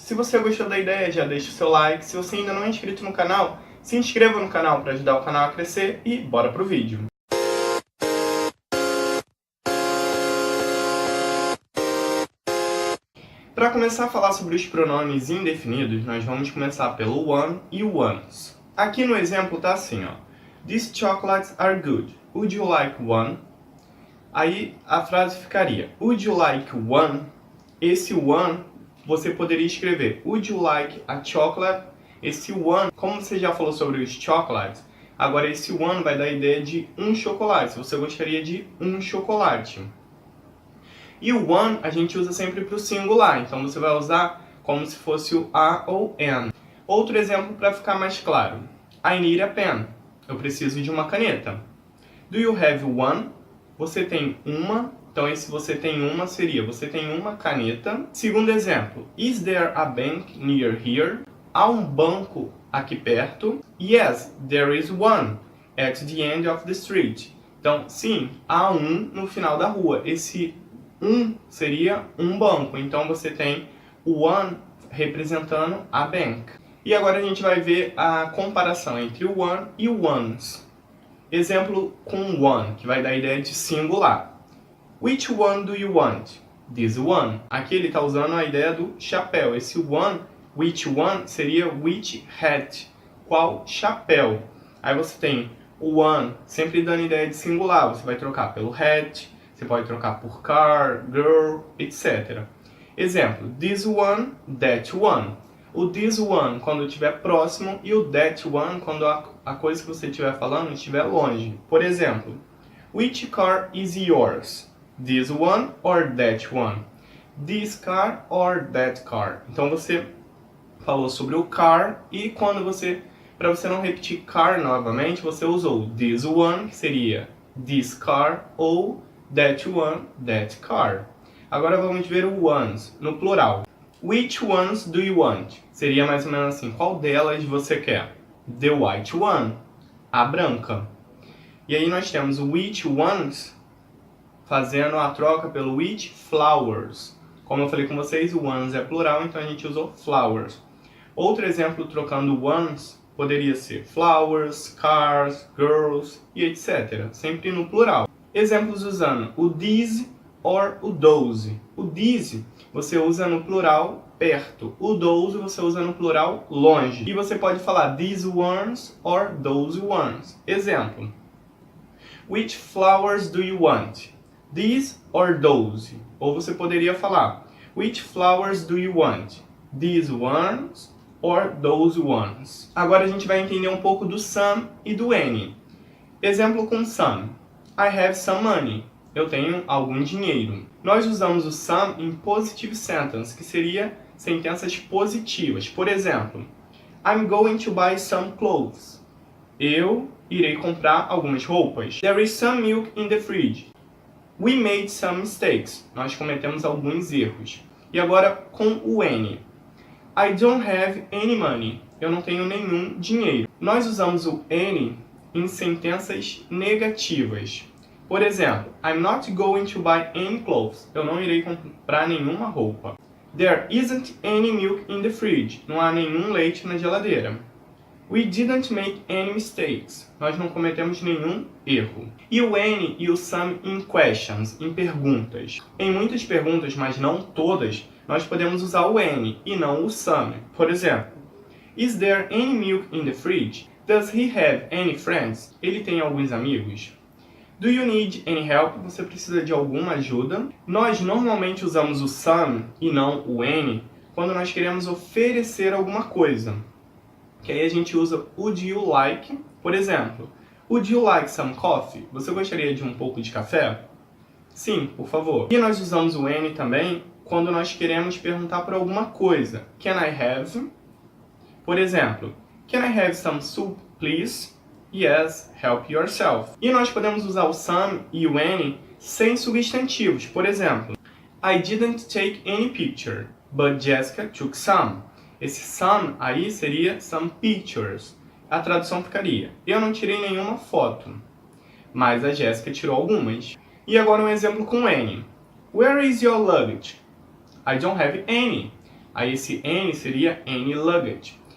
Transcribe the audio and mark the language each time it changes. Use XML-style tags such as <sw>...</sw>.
<pt>Se você gostou da ideia, já deixa o seu like, se você ainda não é inscrito no canal, se inscreva no canal para ajudar o canal a crescer e bora pro vídeo. Para começar a falar sobre os pronomes indefinidos, nós vamos começar pelo one e o ones. Aqui no exemplo tá assim, ó.</pt> <en>These chocolates are good. Would you like one?</en> <pt>Aí a frase ficaria,</pt> <en>would you like one?</en> <pt>Esse</pt> <en>one</en> <pt>você poderia escrever,</pt> <en>would you like a chocolate?</en> <pt>Esse one, como você já falou sobre os chocolates, agora esse one vai dar a ideia de um chocolate, se você gostaria de um chocolate. E o one a gente usa sempre para o singular, então você vai usar como se fosse o a ou an. Outro exemplo para ficar mais claro,</pt> <en>I need a pen.</en> <pt>Eu preciso de uma caneta.</pt> <en>Do you have one?</en> <pt>Você tem uma. Então, esse você tem uma seria você tem uma caneta. Segundo exemplo.</pt> <en>Is there a bank near here?</en> <pt>Há um banco aqui perto?</pt> <en>Yes, there is one at the end of the street.</en> <pt>Então, sim, há um no final da rua. Esse um seria um banco. Então, você tem o one representando a bank. E agora a gente vai ver a comparação entre o one e o ones. Exemplo com one, que vai dar a ideia de singular.</pt> <en>Which one do you want? This one.</en> <pt>Aqui ele está usando a ideia do chapéu. Esse</pt> <en>one, which one,</en> <pt>seria</pt> <en>which hat.</en> <pt>Qual chapéu? Aí você tem o one, sempre dando ideia de singular. Você vai trocar pelo hat, você pode trocar por car, girl, etc.</pt> <en>Exemplo, this one, that one.</en> <pt>O this one quando estiver próximo e o that one quando a coisa que você estiver falando estiver longe. Por exemplo,</pt> <en>which car is yours? This one or that one? This car or that car?</en> <pt>Então você falou sobre o car e quando para você não repetir car novamente, você usou</pt> <en>this one,</en> <pt>que seria this car, ou</pt> <en>that one, that car.</en> <pt>Agora vamos ver o ones no plural.</pt> <en>Which ones do you want?</en> <pt>Seria mais ou menos assim, qual delas você quer?</pt> <en>The white one,</en> <pt>a branca. E aí nós temos o</pt> <en>which ones</en> <pt>fazendo a troca pelo</pt> <en>which flowers.</en> <pt>Como eu falei com vocês, o ones é plural, então a gente usou flowers. Outro exemplo trocando ones poderia ser flowers, cars, girls e etc. Sempre no plural. Exemplos usando o these or o those. O these você usa no plural perto. O those você usa no plural longe. E você pode falar</pt> <en>these ones or those ones.</en> <pt>Exemplo.</pt> <en>Which flowers do you want? These or those?</en> <pt>Ou você poderia falar</pt> <en>which flowers do you want? These ones or those ones?</en> <pt>Agora a gente vai entender um pouco do some e do any. Exemplo com some.</pt> <en>I have some money.</en> <pt>Eu tenho algum dinheiro. Nós usamos o some em</pt> <en>positive sentence,</en> <pt>que seria sentenças positivas. Por exemplo,</pt> <en>I'm going to buy some clothes.</en> <pt>Eu irei comprar algumas roupas.</pt> <en>There is some milk in the fridge. We made some mistakes.</en> <pt>Nós cometemos alguns erros. E agora com o any.</pt> <en>I don't have any money.</en> <pt>Eu não tenho nenhum dinheiro. Nós usamos o any em sentenças negativas. Por exemplo,</pt> <en>I'm not going to buy any clothes.</en> <pt>Eu não irei comprar nenhuma roupa.</pt> <en>There isn't any milk in the fridge.</en> <pt>Não há nenhum leite na geladeira.</pt> <en>We didn't make any mistakes.</en> <pt>Nós não cometemos nenhum erro. E o any e o some em questions, em perguntas. Em muitas perguntas, mas não todas, nós podemos usar o any e não o some. Por exemplo,</pt> <en>is there any milk in the fridge? Does he have any friends?</en> <pt>Ele tem alguns amigos?</pt> <en>Do you need any help?</en> <pt>Você precisa de alguma ajuda? Nós normalmente usamos o some e não o any quando nós queremos oferecer alguma coisa. Que aí a gente usa</pt> <en>would you like?</en> <pt>Por exemplo,</pt> <en>would you like some coffee?</en> <pt>Você gostaria de um pouco de café? Sim, por favor. E nós usamos o any também quando nós queremos perguntar por alguma coisa.</pt> <en>Can I have?</en> <pt>Por exemplo,</pt> <en>can I have some soup, please? Yes, help yourself.</en> <pt>E nós podemos usar o some e o any sem substantivos. Por exemplo,</pt> <en>I didn't take any picture, but Jessica took some.</en> <pt>Esse some aí seria</pt> <en>some pictures.</en> <pt>A tradução ficaria, eu não tirei nenhuma foto, mas a Jéssica tirou algumas. E agora um exemplo com N.</pt> <en>Where is your luggage? I don't have any.</en> <pt>Aí esse N seria</pt> <en>any luggage.</en>